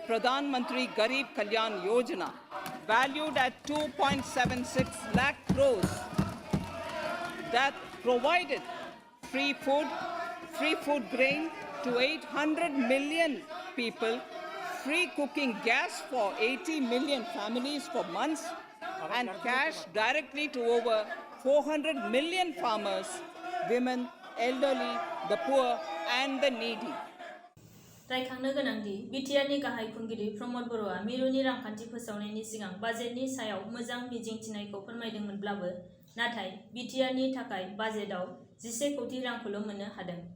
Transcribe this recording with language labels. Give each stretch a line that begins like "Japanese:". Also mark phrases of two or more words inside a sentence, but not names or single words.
English: Pradhan Mantri Garib Kalyan Yojana, valued at 2.76 lakh crores, that provided free food grain to 800 million people, free cooking gas for 80 million families for months, and cash directly to over 400 million farmers, women, elderly, the poor, and the needy.
Bodo: रायखांनो गोनांदि बिटिआरनि गाहाय खुंगिरि प्रमद बर'आ मिरुनि रांखान्थि फोसावनायनि सिगां बाजेटनि सायाव मोजां मिजिंथिनायखौ फोरमायदोंमोनब्लाबो नाथाय बिटिआरनि थाखाय बाजेटआव 11 कौटि रांखौल' मोननो हादों।